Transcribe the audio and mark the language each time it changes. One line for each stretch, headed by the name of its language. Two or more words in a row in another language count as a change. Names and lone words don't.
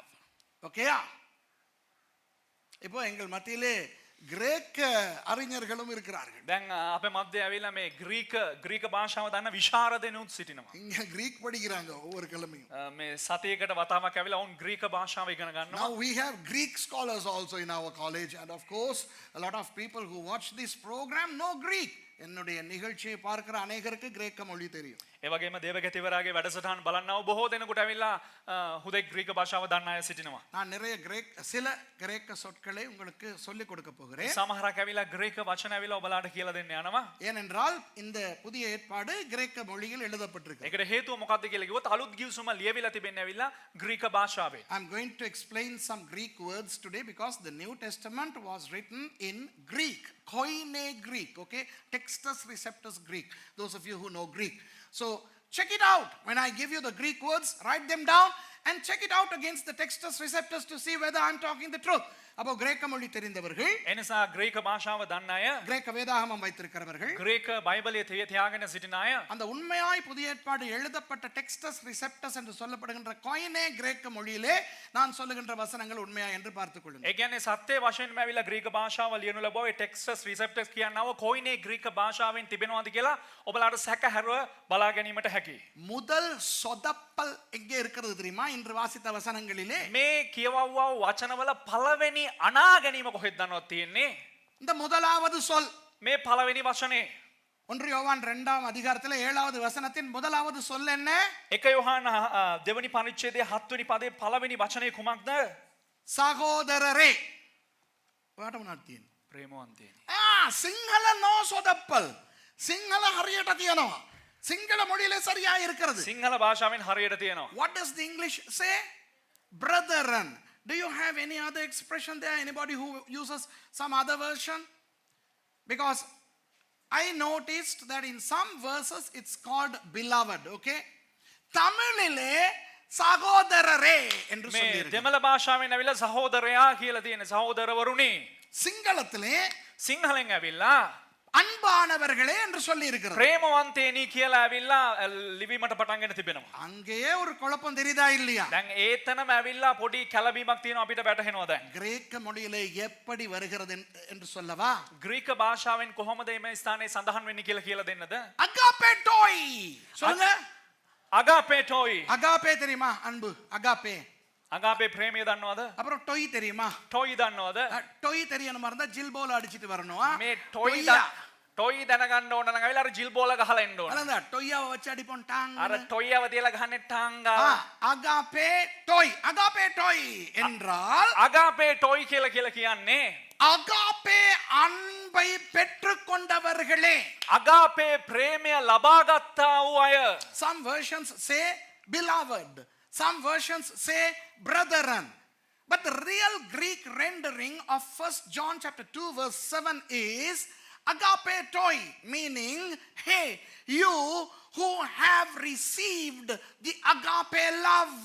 English: Okay?
Tamil: இப்போ எங்கள் மத்தியிலே கிரேக்க அறிஞர்களும் இருக்கிறார்கள்.
Sinhala: දැන් අපේ මැද්දේ ඇවිල්ලා මේ ග්‍රීක භාෂාව දන්න විශාරදෙනුත් සිටිනවා.
Tamil: இங்க கிரீக் படிக்கிறாங்க ஒவ்வொரு கிழமையும்.
Sinhala: මේ සතියකට වතාවක් ඇවිල්ලා වුන් ග්‍රීක භාෂාව ඉගෙන ගන්නවා.
English: Now we have Greek scholars also in our college, and of course a lot of people who watch this program know Greek.
Tamil: என்னுடைய நிகழ்ச்சியை பார்க்கிற அநேகருக்கு கிரேக்க மொழி தெரியும்.
Sinhala: ඒ වගේම දේවගතිවරයාගේ වැඩසටහන් බලන්නව බොහෝ දෙනෙකුට ඇවිල්ලා හුදෙක් ග්‍රීක භාෂාව දන්න අය සිටිනවා.
Tamil: நான் நிறைய சில கிரேக்க சொற்களை உங்களுக்கு சொல்லிக் கொடுக்க போகிறேன்.
Sinhala: සමහරක් ඇවිල්ලා ග්‍රීක වචන ඇවිල්ලා ඔබලාට කියලා දෙන්න යනවා.
Tamil: ஏனென்றால் இந்த புதிய ஏற்பாடு கிரேக்க மொழியில் எழுதப்பட்டிருக்கு.
Sinhala: ඒකට හේතුව මොකක්ද කියලා කිව්වොත් අලුත් ගිවිසුම ලියවිලා තිබෙන්නේ ඇවිල්ලා ග්‍රීක භාෂාවෙන්.
English: I'm going to explain some Greek words today because the New Testament was written in Greek, Koine Greek, okay? Textus Receptus Greek. Those of you who know Greek. So check it out. When I give you the Greek words, write them down and check it out against the Textus Receptus to see whether I'm talking the truth.
Tamil: அப்போ கிரேக்க மொழி தெரிந்தவர்கள்,
Sinhala: එනිසා ග්‍රීක භාෂාව දන්න අය,
Tamil: கிரேக்க வேதாகமம் வைத்திருக்கிறவர்கள்,
Sinhala: ග්‍රීක බයිබලයේ තියාගෙන සිටින අය,
Tamil: அந்த உண்மையாய் புதிய ஏற்பாடு எழுதப்பட்ட டெக்ஸ்டஸ் ரிசெப்டஸ் என்று சொல்லப்படுகின்ற கொயினே கிரேக்க மொழியிலே நான் சொல்லுகின்ற வசனங்கள் உண்மையா என்று பார்த்துக் கொள்ளுங்கள்.
Sinhala: ඒ කියන්නේ සත්‍ය වශයෙන්ම ඇවිල්ලා ග්‍රීක භාෂාව ලියනු ලැබුවා. ඒ ටෙක්ස්ටස් රිසෙප්ටස් කියනව කොයිනේ ග්‍රීක භාෂාවෙන් තිබෙනවද කියලා ඔබලාට සැකහැරව බලා ගැනීමට හැකියි.
Tamil: முதல் சொதப்பல் எங்கே இருக்கிறது தெரியுமா? இன்று வாசித்த வசனங்களிலே
Sinhala: මේ කියවවව වචනවල පළවෙනි අනා ගැනීම කොහෙද දන්නවද තියෙන්නේ?
Tamil: இந்த முதலாவது சொல்
Sinhala: මේ පළවෙනි වචනේ
Tamil: 1 யோவான் 2ஆம் அதிகாரத்திலே 7வது வசனத்தின் முதலாவது சொல் என்ன?
Sinhala: 1 යොහාන දෙවනි පරිච්ඡේදයේ 7 වෙනි පදයේ පළවෙනි වචනේ කුමක්ද? சகோதரரே. පාට මොනවද තියෙන්නේ? ප්‍රේමවන්තයනි. සිංහල නෝ சொதப்பல். සිංහල හරියට තියෙනවා. සිංහල மொழியிலே சரியா இருக்கிறது. සිංහල භාෂාවෙන් හරියට තියෙනවා.
English: What does the English say? Brethren. Do you have any other expression there? Anybody who uses some other version? Because I noticed that in some verses it's called beloved, okay?
Tamil: தமிழிலே சகோதரரே என்று මේ சொல்லியிருக்கு.
Sinhala: දෙමළ භාෂාවෙන් ඇවිල්ලා සහෝදරයා කියලා තියෙන සහෝදරවරුනි.
Tamil: சிங்களத்திலே
Sinhala: සිංහලෙන් ඇවිල්ලා
Tamil: அன்பானவர்களே என்று சொல்லி இருக்கிறது.
Sinhala: ප්‍රේමවන්තයනි කියලා ඇවිල්ලා ලිවීමට පටන් ගෙන තිබෙනවා.
Tamil: அங்கேயே ஒரு குழப்பம் தெரியுதா இல்லையா?
Sinhala: දැන් ඒතනම ඇවිල්ලා පොඩි කැළඹීමක් තියෙනවා අපිට වැටහෙනවා දැන්.
Tamil: கிரேக்க மொழியிலே எப்படி வருகிறது என்று சொல்லவா?
Sinhala: ග්‍රීක භාෂාවෙන් කොහොමද මේ ස්ථානයේ සඳහන් වෙන්නේ කියලා දෙන්නද?
Tamil: அகாபேட்டோய். சொல்லுங்க.
Sinhala: අගාපේටෝයි.
Tamil: அகாபே தெரியுமா? அன்பு. அகாபே.
Sinhala: අගාපේ ප්‍රේමය දන්නවද?
Tamil: அப்புறம் டொய் தெரியுமா?
Sinhala: ටොයි දන්නවද?
Tamil: டொய் தெரியணும் இருந்தா ஜில்போல அடிச்சிட்டு வரணும். මේ டொய்யா.
Sinhala: ටොයි දැනගන්න ඕන නම් අවිලා අර ජිල් බෝල ගහලා එන්න ඕන.
Tamil: அதான் டொய்யாவை வச்சு அடிப்போம் டாங்.
Sinhala: අර ටොයියව තියලා ගහන්නේ ටාංගා.
Tamil: அகாபே டொய். அகாபே டொய் என்றால்
Sinhala: අගාපේ ටොයි කියලා කියන්නේ
Tamil: அகாபே அன்பை பெற்றுக்கொண்டவர்களே.
Sinhala: අගාපේ ප්‍රේමය ලබාගත්තා වූ අය.
English: Some versions say beloved. Some versions say brethren. But the real Greek rendering of 1 John chapter 2 verse 7 is agape toi, meaning, hey, you who have received the agape love.